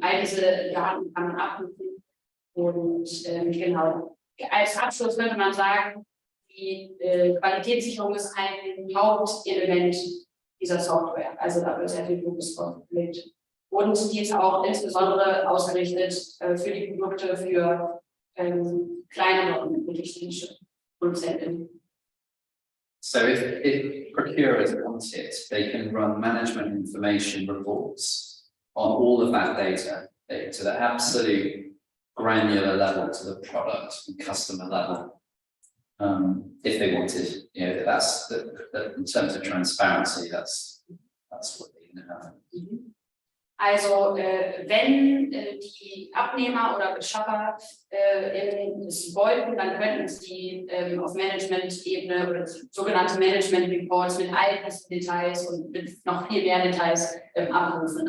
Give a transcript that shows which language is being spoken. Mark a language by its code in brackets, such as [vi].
[de] All diese Daten kann man abrufen. Und genau, als Abschluss könnte man sagen, die Qualitätssicherung ist ein Hauptelement dieser Software. Also da wird sehr viel Fokus drauf gelegt. Und die ist auch insbesondere ausgerichtet für die Produkte für kleinere und mittelständische Produzenten. [en] So if procurers want it, they can run management information reports on all of that data to the absolute granular level, to the product and customer level. If they wanted, you know, that's in terms of transparency, that's what they can have. [de] Also wenn die Abnehmer oder Beschaffer es wollten, dann könnten sie auf Management-Ebene oder sogenannte Management-Reports mit all diesen Details und mit noch viel mehr Details abrufen.